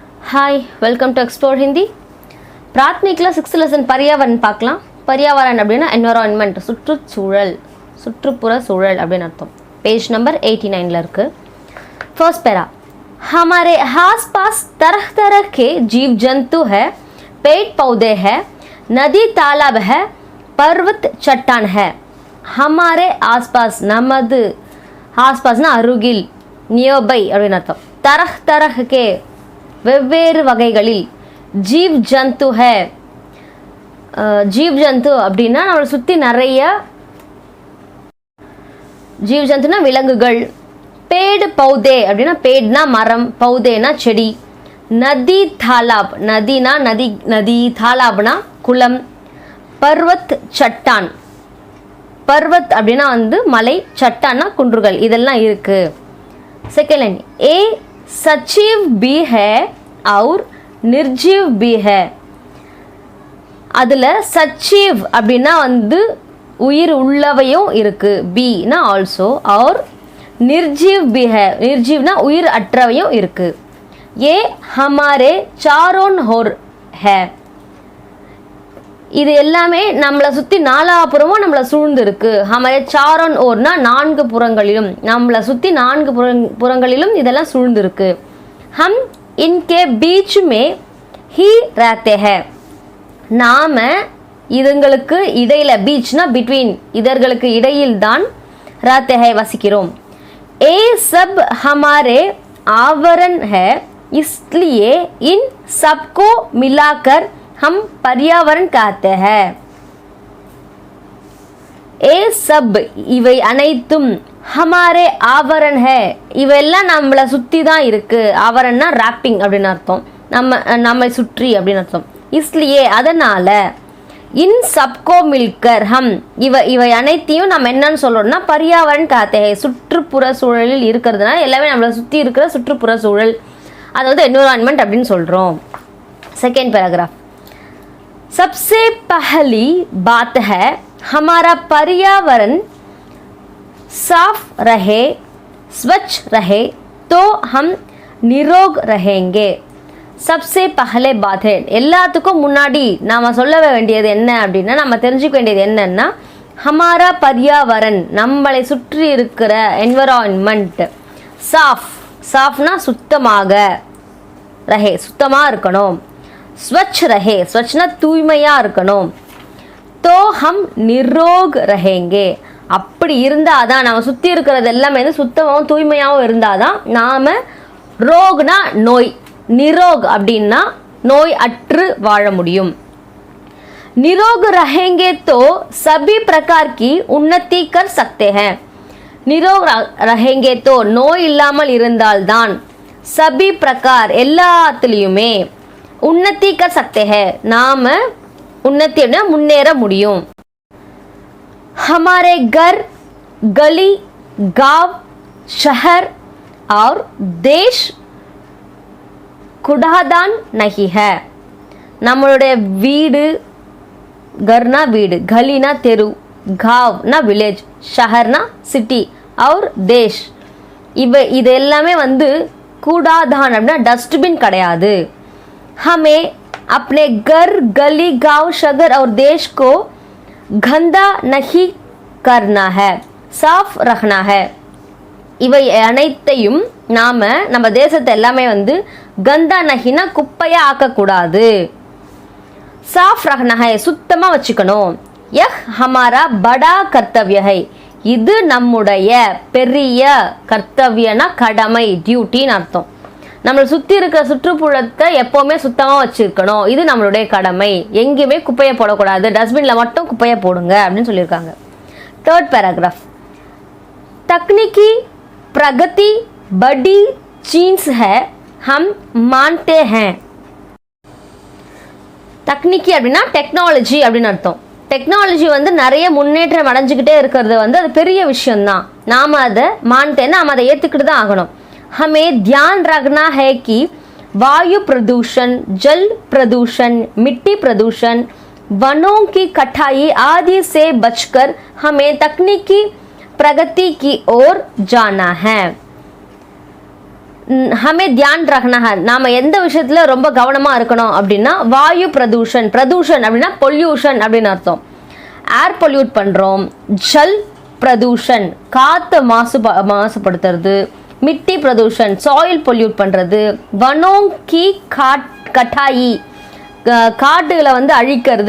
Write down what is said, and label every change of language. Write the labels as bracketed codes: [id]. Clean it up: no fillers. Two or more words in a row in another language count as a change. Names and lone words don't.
[en] hi welcome to explore [hi] हिंदी प्राथमिक [en] sixth lesson [hi] पर्यावरण பார்க்கலாம் पर्यावरण [ta] அப்படினா என்விரான்மென்ட் சுற்றுச்சூழல் சுற்றுப்புற சூழல் அப்படின அர்த்தம் [en] page number [hi] 89 [ta] ல இருக்கு [en] first para [hi] हमारे आसपास तरह तरह के जीव जंतु है पेड़ पौधे है नदी तालाब है पर्वत चट्टान है हमारे आसपास நமது आसपासனா [ta] அருகில் நியர்பை அப்படின அர்த்தம் [hi] तरह तरह के [ta] வெவ்வேறு வகைகளில் [hi] जीव जंतु है जीव जंतु [ta] அப்படினா நம்மள சுத்தி நிறைய [hi] जीव जंतुனா விலங்குகள் पेड़ पौधे அப்படினா पेड़னா மரம் पौधेனா செடி नदी तालाब नदीனா नदी तालाबனா குளம் पर्वत चट्टान पर्वत [ta] அப்படினா வந்து மலை [hi] चट्टानனா [ta] குன்றுகள் இதெல்லாம் இருக்கு [en] second line [hi] ए सजीव भी है और निर्जीव भी है [ta] அதுல सजीव அப்படினா வந்து உயிர் உள்ளவையும் இருக்கு பீனா ஆல்சோ [hi] और निर्जीव भी है [ta] निर्जीवனா உயிர் அற்றவையும் இருக்கு [hi] ये हमारे चारों ओर है [ta] இது எல்லாமே நம்மள சுத்தி நாலாபுறமும் நம்மள சூழ்ந்து இருக்கு [hi] हमारे चारों ओरனா [ta] நான்கு புறங்களிலும் நம்மள சுத்தி நான்கு புறங்களிலும் இதெல்லாம் சூழ்ந்து இருக்கு [hi] हम इनके बीच में ही रहते हैं [ta] நாம இதுங்களுக்கு இடையில [hi] बीचனா between [ta] இதர்களுக்கு இடையில் தான் [hi] रहते हैं வசிக்கிறோம் ये सब हमारे आवरण है इसलिए इन सबको मिलाकर हम पर्यावरण कहते हैं ए सब [ta] இவை அனைத்தும் [hi] हमारे आवरण है [ta] இவெல்லாம் நம்மள சுத்தி தான் இருக்கு आवरणனா wrapping அப்படின அர்த்தம் நம்மை சுற்றி அப்படின அர்த்தம் इसलिए அதனால [hi] इन सबको मिलकर हम [ta] இவை அனைத்தையும் நம்ம என்னன்னு சொல்றோம்னா [hi] पर्यावरण कहते हैं [ta] சுற்றுப்புற சூழலில் இருக்குறதுனால எல்லாமே நம்மள சுத்தி இருக்கிற சுற்றுப்புற சூழல் அது வந்து என்விரான்மென்ட் அப்படினு சொல்றோம் [en] second paragraph [hi] सबसे पहली बात है हमारा पर्यावरण साफ रहे स्वच्छ रहे तो हम निरोग रहेंगे सबसे पहले बात है [ta] எல்லாத்துக்கும் முன்னாடி நாம சொல்ல வேண்டியது என்ன அப்படினா நாம தெரிஞ்சுக்க வேண்டியது என்னன்னா [hi] हमारा पर्यावरण [ta] நம்மளை சுற்றி இருக்கிற என்விரான்மென்ட் [hi] साफ साफனா [ta] சுத்தமாக रहे சுத்தமா இருக்கணும் [hi] स्वच्छ रहे स्वच्छना [ta] தூய்மையா இருக்கணும் [hi] तो हम निरोग रहेंगे [ta] அப்படி இருந்தாதான் நம்ம சுத்தி இருக்கிறது எல்லாமே வந்து சுத்தமாவும் தூய்மையாவும் இருந்தாதான் நாம ரோக்னா நோய் [hi] निरोग [ta] அப்படினா நோய் அற்று வாழ முடியும் [hi] निरोग रहेंगे तो सभी प्रकार की उन्नति कर सकते हैं निरोग रहेंगे तो [ta] நோய் இல்லாமல் இருந்தால்தான் [hi] सभी प्रकार எல்லாத்துலயுமே उन्नति कर सकते हैं [ta] நாம உன்னதி முன்னேற முடியும் [hi] हमारे घर गली गांव शहर और देश कुड़ादान नहीं है [ta] நம்மளுடைய வீடு [hi] घरना வீடு गलीना तेरू गांवना विलेज शहरना सिटी और देश [ta] இது எல்லாமே வந்து கூடாதான் அப்படினா [hi] डस्टबिन கிடையாது हमें अपने घर गली गांव शहर और देश को गंदा नहीं करना है साफ रखना [ta] है இவை அனைத்தையும் நாம நம்ம தேசத்தை எல்லாமே வந்து [hi] गंदा नहींனா [ta] குப்பையா ஆக்க கூடாது साफ [hi] रखना है [ta] சுத்தமா வச்சுக்கணும் [hi] यह हमारा बड़ा कर्तव्य है [ta] இது நம்முடைய பெரிய கர்த்தவியனா கடமை டியூட்டின்னு அர்த்தம் நம்மள சுத்தி இருக்கிற சுற்றுப்புறத்தை எப்பவுமே சுத்தமா வச்சிருக்கணும் இது நம்மளுடைய கடமை எங்கேயுமே குப்பையை போடக்கூடாது டஸ்ட்பின்ல மட்டும் குப்பையை போடுங்க அப்படின்னு சொல்லியிருக்காங்க [en] third paragraph [hi] तकनीकी प्रगति बड़ी चीज है हम मानते हैं [ta] तकनीकी அப்படினா டெக்னாலஜி அப்படின்னு அர்த்தம் டெக்னாலஜி வந்து நிறைய முன்னேற்றம் அடைஞ்சிக்கிட்டே இருக்கிறது வந்து அது பெரிய விஷயம் தான் நாம அதை மான்ட்டேன்னா நாம அதை ஏத்துக்கிட்டு தான் ஆகணும் [hi] हमें ध्यान रखना है कि वायु प्रदूषण जल प्रदूषण मिट्टी प्रदूषण वनों की कटाई आदि से बचकर हमें तकनीकी प्रगति की ओर जाना है हमें ध्यान रखना है [ta] நாம எந்த விஷயத்துல ரொம்ப கவனமா இருக்கணும் அப்படின்னா [hi] वायु प्रदूषण प्रदूषण [ta] அப்படின்னா பொல்யூஷன் அப்படின்னு அர்த்தம் [en] air pollute [ta] பண்ணுறோம் [hi] जल प्रदूषण [ta] காற்று மாசுபடுத்துறது [hi] मिट्टी प्रदूषण [en] soil pollute [ta] பண்ணுறது [hi] वनों की कटाई [ta] காட்டுகளை வந்து அழிக்கிறது